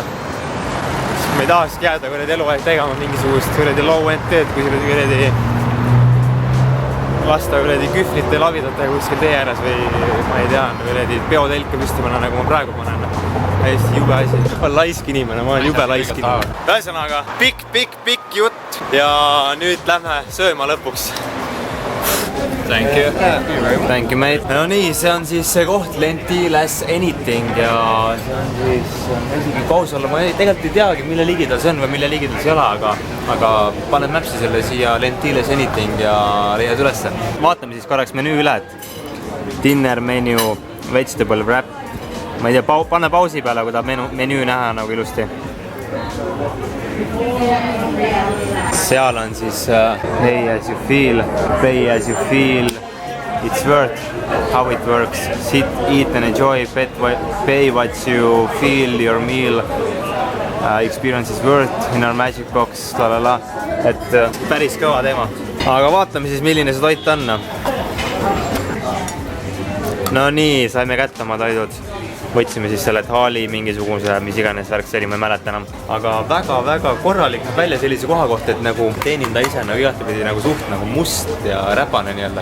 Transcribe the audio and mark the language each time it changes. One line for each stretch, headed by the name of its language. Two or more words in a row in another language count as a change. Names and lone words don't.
Estonian: Ma ei tahakski jääda kuradi eluaeg tegema mingisugust kuradi low-end tööd, kui kuradi lasta kuradi kühvlite lavidata kuskil tee ääres või ma ei tea, kuradi peotelke püstimana, nagu ma praegu panen. Hästi jube asi. Ma olen laisk inimene, ma olen jube laisk inimene. Ühesõnaga, pikk jutt ja nüüd lähme sööma lõpuks.
English: Thank you. Thank you, mate.
Estonian: No nii, see on siis see koht Lentiles Anything ja see on siis isegi kaus olla. Ma tegelikult ei teagi, mille ligidal see on või mille ligidal see ei ole, aga paned Mapsi selle siia Lentiles Anything ja leiad ülesse. Vaatame siis korraks menüü üle, et
English: dinner menu, vegetable wrap.
Estonian: Ma ei tea, panne pausi peale, kui tahab menüü näha nagu ilusti. Seal on siis
English: pay as you feel, it's worth, how it works, sit, eat and enjoy, pay what you feel, your meal, experience is worth in our magic box, lalala.
Estonian: Et päris kõva teema. Aga vaatame siis, milline see toit on. No nii, saime kätte oma toidud. Võtsime siis selle Thali mingisuguse, mis iganes värk see oli, ma ei mäleta enam. Aga väga korralik välja sellise koha kohta, et nagu teeninda ise nagu igatepidi nagu suht nagu must ja räpane nii-öelda.